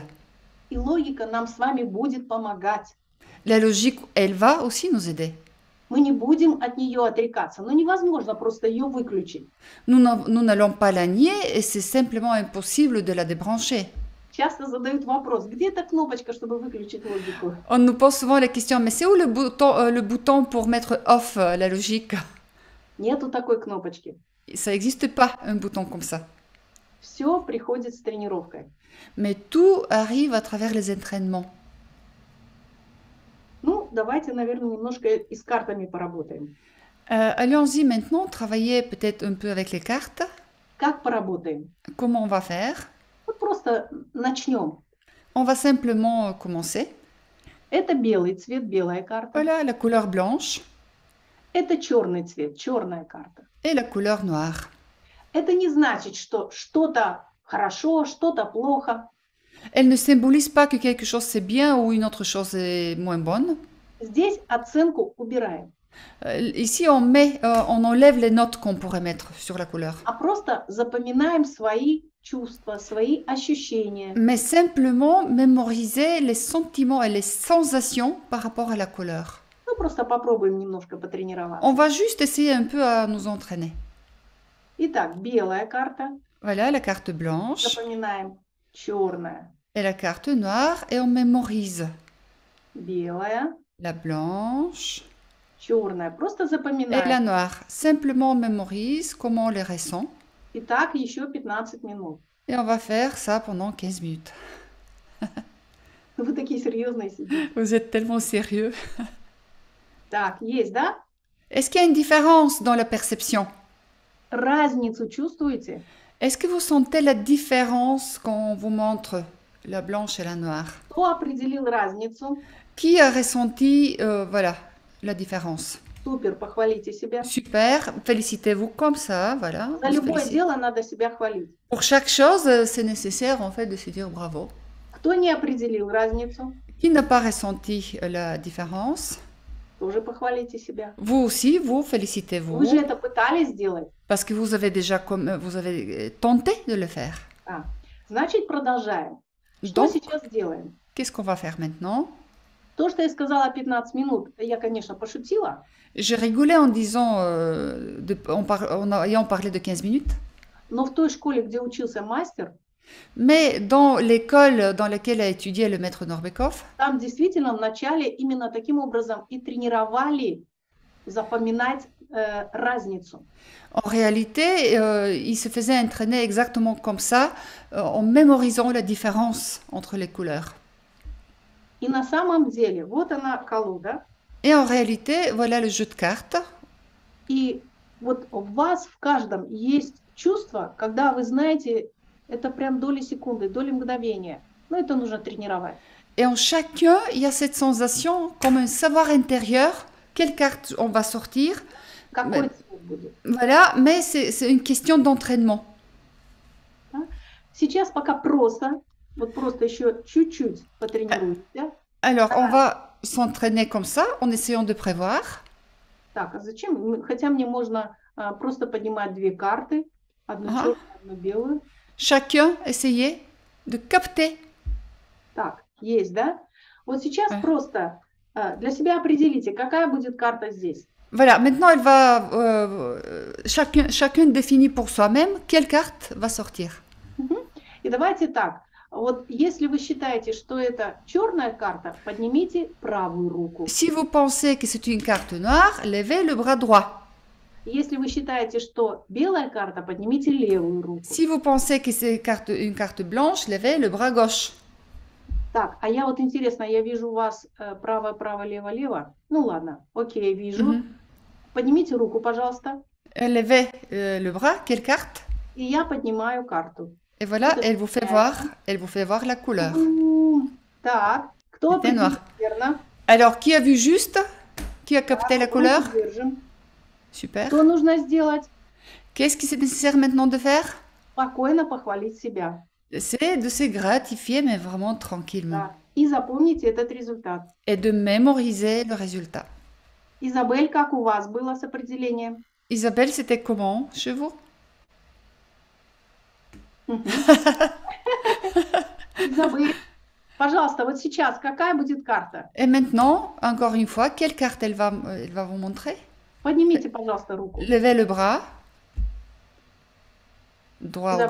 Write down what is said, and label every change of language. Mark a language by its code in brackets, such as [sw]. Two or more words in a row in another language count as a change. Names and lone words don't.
[ru] И логика нам с вами будет помогать. [fr] La logique, elle va aussi nous aider. [ru] Мы не будем от нее отрекаться, но невозможно просто ее выключить. [fr] Nous n'allons pas la nier et c'est simplement impossible de la débrancher. [ru] Часто задают вопрос, где эта кнопочка, чтобы выключить логику? [fr] On nous pose souvent la question, mais c'est où le bouton pour mettre off la logique? [ru] Нету такой кнопочки. [fr] Ça n'existe pas, un bouton comme ça. [ru] Все приходит с тренировкой. [fr] Mais tout arrive à travers les entraînements. [ru] Ну, давайте, наверное, немножко и с картами поработаем. [fr] Allons-y maintenant, travailler peut-être un peu avec les cartes. [ru] Как поработаем? [fr] Comment on va faire? [ru] Вот просто начнем. [fr] On va simplement commencer. [ru] Это белый цвет, белая карта. [fr] Voilà la couleur blanche [ru] Это черный цвет, черная карта. [fr] et la couleur noire. [ru] Это не значит, что что-то хорошо, что-то плохо. [fr] Elle ne symbolise pas que quelque chose c'est bien ou une autre chose est moins bonne. [ru] Здесь оценку убираем. [fr] Ici, on enlève les notes qu'on pourrait mettre sur la couleur. [ru] А просто запоминаем свои чувства, свои ощущения. [fr] Mais simplement mémoriser les sentiments et les sensations par rapport à la couleur. [ru] Ну, просто попробуем немножко потренироваться. [fr] On va juste essayer un peu à nous entraîner. [ru] Итак, белая карта. [fr] Voilà la carte blanche [ru] Запоминаем. Черная. [fr] et la carte noire et on mémorise. [ru] Белая. [fr] La blanche [ru] Черная. Просто [fr] et la [ru] запоминаем. [fr] noire. Simplement on mémorise comment on les ressent. [ru] Итак, еще 15 минут. [fr] Et on va faire ça pendant 15 minutes. [ru] Вы такие серьезные сидите. [fr] Vous êtes tellement sérieux. [ru] Так, есть, да? [fr] Est-ce qu'il y a une différence dans la perception? [ru] Разницу чувствуете? [fr] Est-ce que vous sentez la différence quand on vous montre la blanche et la noire. [ru] Кто определил разницу? [fr] Qui a ressenti, voilà, la différence? [ru] Супер, похвалите себя. [fr] Super, félicitez-vous comme ça, voilà. [ru] За [fr] on se [ru] любое [fr] félicite. [ru] дело надо себя хвалить. [fr] Pour chaque chose, c'est nécessaire en fait de se dire bravo. [ru] Кто не определил разницу, [fr] Qui n'a pas ressenti la différence? [ru] тоже похвалите себя. [fr] Vous aussi, vous [ru] Вы же [fr] félicitez-vous [ru] это пытались сделать. [fr] parce que vous avez déjà vous avez tenté de le faire. [ru] А, значит, продолжаем. Что [fr] Donc, [ru] сейчас делаем? [fr] qu'est-ce qu'on va faire maintenant? [ru] То, что я сказала 15 минут, я, конечно, пошутила, [fr] Je rigolais en disant, en ayant parlé de 15 minutes, [ru] но в той школе, где учился мастер, [fr] mais dans l'école dans laquelle a étudié le maître Norbekov, [ru] там действительно вначале именно таким образом и тренировали запоминать разницу. [fr] en réalité, il se faisait entraîner exactement comme ça, en mémorisant la différence entre les couleurs. [ru] И на самом деле, вот она колода, [fr] Et en réalité, voilà le jeu de cartes. [ru] и вот у вас в каждом есть чувство, когда вы знаете, это прям доли секунды, доли мгновения. Но это нужно тренировать. [fr] Et en chacun, il y a cette sensation comme un savoir intérieur, quelle carte on va sortir. [ru] Какой [fr] Mais- [ru] цвет будет? [fr] Voilà, mais c'est une question d'entraînement. [ru] Сейчас пока просто, вот просто еще чуть-чуть потренируйте. [fr] Alors, on va s'entraîner comme ça, en essayant de prévoir. [ru] Так, а зачем? Хотя мне можно просто поднимать две карты, одну Ага. черную, одну белую. [fr] Chacun essayer de capter. [ru] Так, есть, да? Вот сейчас [fr] Ouais. [ru] просто для себя определите, какая будет карта здесь. [fr] Voilà, maintenant, elle va, chacun définit pour soi-même quelle carte va sortir. [ru] И давайте так. Вот если вы считаете, что это черная карта, поднимите правую руку. [fr] Si vous pensez que c'est une carte noire, levez le bras droit. [ru] Если вы считаете, что белая карта, поднимите левую руку. [fr] Si vous pensez que c'est une carte blanche, levez le bras gauche. [ru] Так, а я вот интересно, я вижу у вас право, право, лево, лево. Ну ладно, окей, вижу. Mhm. Поднимите руку, пожалуйста. [fr] Levez le bras, quelle carte? [ru] И я поднимаю карту. [fr] Et voilà, [ru] Это [fr] elle vous fait voir la couleur. [ru] Так, кто Это определил [fr] noir. [ru] верно? [fr] Alors, qui a vu juste? Qui a capté la couleur? [ru] Руку держим. [fr] Super. [ru] Что нужно сделать? [fr] Qu'est-ce qui est nécessaire maintenant de faire? [ru] Спокойно похвалить себя. [fr] C'est de se gratifier, mais vraiment tranquillement. [ru] Да. И запомните этот результат. [fr] Et de mémoriser le résultat. [ru] Изабель, как у вас было с определением? [fr] Isabelle, c'était comment chez vous? Мгм. [ru] Изабель, пожалуйста, вот сейчас какая будет карта? [fr] Et maintenant, encore une fois, quelle carte elle va vous montrer? [ru] Поднимите, пожалуйста, руку. [fr] Levez le bras. Droit ou